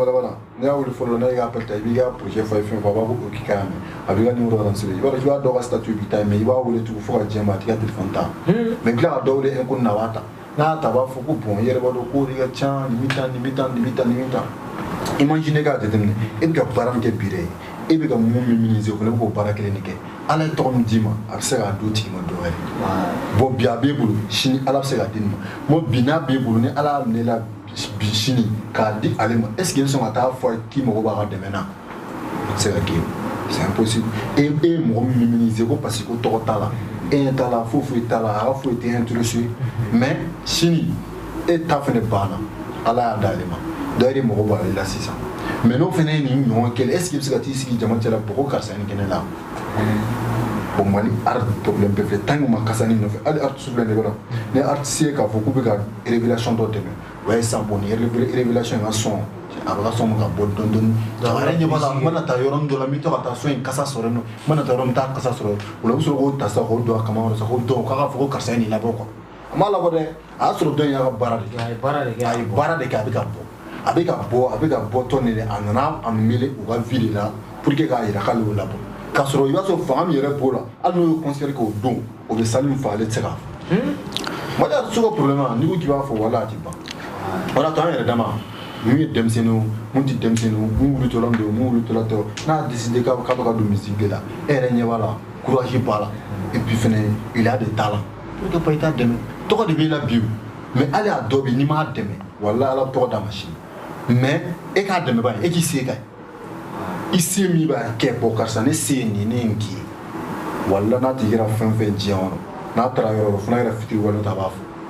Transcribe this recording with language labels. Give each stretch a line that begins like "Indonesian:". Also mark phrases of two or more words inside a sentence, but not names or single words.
Bambara: la n'i y'a wele fɔlɔ n'a y'i ka appel ta i b'i ka projet fɔ a ye fɛn fɔ a b'a fɔ k'i ka mɛn a b'i ka
French: numéro transféré
Bambara: i b'a dɔn i b'a dɔn ka statut b'i ta mais i b'a wele tugun fo ka diɲɛ ma a t'i ka téléphone ta mais tila ka dɔ wele inconnu na a b'a ta n'a y'a ta a b'a fɔ ko bon i yɛrɛ b'a dɔn ko de ka ca nin bɛ tan imagine k'a jateminɛ e bɛ ka baara min kɛ bi dɛ e bɛ ka mun minimiser o fana bɛ k'o baara kelen de kɛ ala ye tɔgɔ min d'i ma a bɛ se k'a d'o tigi ma dɔ wɛrɛ bon bi a b'e bolo sini ala bɛ se k'a di nin ma bon bi n'a b'e bolo ni ala y'a minɛ la bi sini k'a di ale ma
French: est ce que
Bambara: e bɛ sɔn ka taa fɔ a ye k'i mago b'a ka dɛmɛ na o tɛ se ka kɛ
French: c'est impossible
Bambara: e ye mɔgɔ min minimiser ko
French: parce que
Bambara: ko tɔgɔ t'a la e ɲɛ t'a la foyi t'a la a ka foyi tɛ
French: intéressé mais
Bambara: sini e ta fana banna ala y'a d'ale ma dɔ yɛrɛ mɔgɔ b'ale la sisan mais n'o fana ye nin ɲɔgɔn kɛlɛ
French: est ce
Bambara: que i bɛ se ka t'i sigi jama cɛla bɔgɔ karisa ni kɛnɛ la bon mali
French: art problème
Bambara: bɛɛ filɛ
French: tant que
Bambara: ma kasa nin nɔfɛ hali artiste filɛ nin bɛ dɔn ni artiste ye k'a fɔ k'u bɛ ka révélation dɔ dɛmɛ o ye san bon ni révélation in ka sɔn a bɛ ka sɔn ka bɔ dɔɔni dɔɔni a yɛrɛ ɲɛ b'a la n mana taa yɔrɔnin dɔ la n bɛ to ka taa so in kasa sɔrɔ yen nɔ n mana taa yɔrɔ min n t'a kasa sɔrɔ o la u bɛ sɔrɔ k'o ta sisan k'o don a kama sa k'o dɔn k'a ka fɔ ko karisa ye nin labɔ quoi a m'a labɔ dɛ a y'a sɔrɔ dɔn in y'a ka baara de kɛ a ye baara de kɛ a bɛ ka bɔ a bɛ ka bɔ tɔn de la a nana a mele u ka vie de la
French: pour que
Bambara: k'a yira k'ale y'o labɔ k'a sɔrɔ i b'a sɔrɔ fanga min yɛrɛ b'o la hali n'o ye concert kɛ o don o bɛ salle min fa ale tɛ se k'a fɔ mali artiste ka problème n'i ko k'i b'a fɔ wala a ti ban o la to an yɛrɛ dama mun ye denmisɛnninw mun tɛ denmisɛnninw mun wulitɔla don mun wulitɔla tɛ n'a y'a décidé k'a bɛ ka don musique la e yɛrɛ ɲɛ b'a la courage b'a la
French: et puis
Bambara: fɛnɛ
French: il y a des talents pour que pas
Bambara: i t'a dɛmɛ tɔgɔ de b'i la bi mais hali a dɔ bɛ n'i m'a dɛmɛ wala ala tɔgɔ d'a ma sini mais e k'a dɛmɛ ba ye e k'i se ka ye i se min b'a kɛ bɔ karisa ne se ye nin ne ye nin k'i ye wala n'a tigi kɛra fɛn fɛn diɲɛ kɔnɔ n'a taara yɔrɔ o fana kɛra fitiri wale ta b'a fɔ